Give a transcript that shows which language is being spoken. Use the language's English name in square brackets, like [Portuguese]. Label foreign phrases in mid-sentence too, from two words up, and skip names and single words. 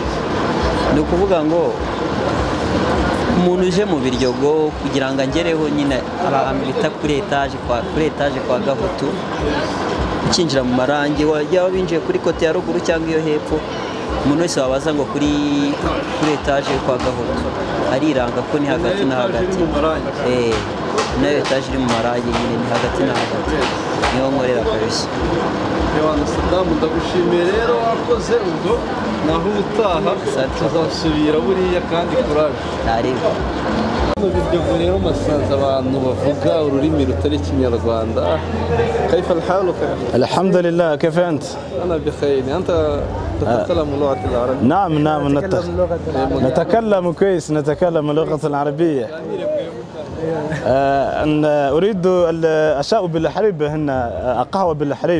[Kinyarwanda] ni ukuvuga ngo umuntu uje mu biryogo kugira ngo angereho nyine ahantu bita kuri etaje kwa Gahutu ukinjira mu marangi wajya binjiye kuri kote ya ruguru cyangwa iyo hepfo umuntu wese wabaza ngo kuri etaje kwa Gahutu ariranga ko ni hagati na hagati nayo etaje iri mu marangi nyine ni hagati na hagati niho nkorera kabisa Yohana Saddam ndagushimiye rero wakoze ubwo naho ubutaha tuzasubira buriya kandi kuraje ntareba mu biryogo rero masanze abantu bavuga ururimi rutari ikinyarwanda [Arabic] كيف الحال الحمد لله كيف أنت؟ أنا بخير أنت تتكلم اللغة العربية نعم نتكلم كويس نتكلم اللغة العربية أريد الأشياء بالحليب هنا قهوة بالحليب